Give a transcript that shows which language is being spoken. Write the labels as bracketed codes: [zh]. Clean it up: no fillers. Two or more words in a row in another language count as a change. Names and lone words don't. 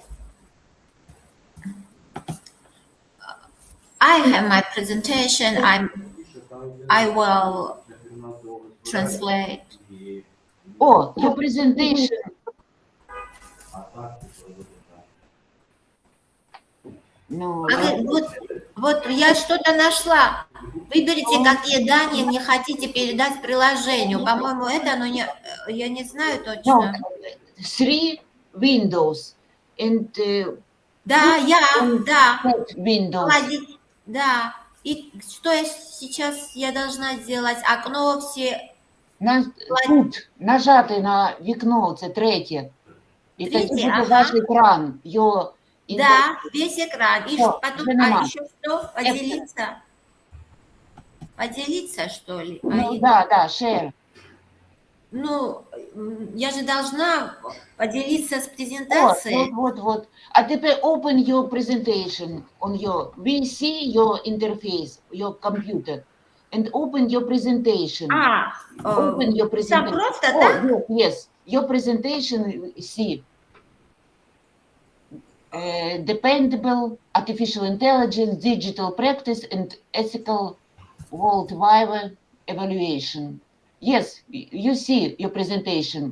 [en] I have my presentation. I will translate. Oh, your presentation. No. [ru] Вот я что-то нашла. Выберите, какие данные не хотите передать приложению. По-моему, это, но я не знаю точно. [en] No, 3 windows and [ru] да. Windows. Да. И что я должна сделать? Окно все. [uk] Тут нажати на вікно, це третє. І тоді буде ваш екран. [ru] Да, весь экран. И потом, еще что? Поделиться? Поделиться, что ли? Ну, да, share. Ну, я же должна поделиться с презентацией. Вот. А теперь [en] open your presentation on your, we see your interface, your computer, and open your presentation. Open your presentation. [ru] Просто, да? [en] Yes, your presentation, see. Dependable, artificial intelligence, digital practice, and ethical worldwide evaluation. Yes, you see your presentation.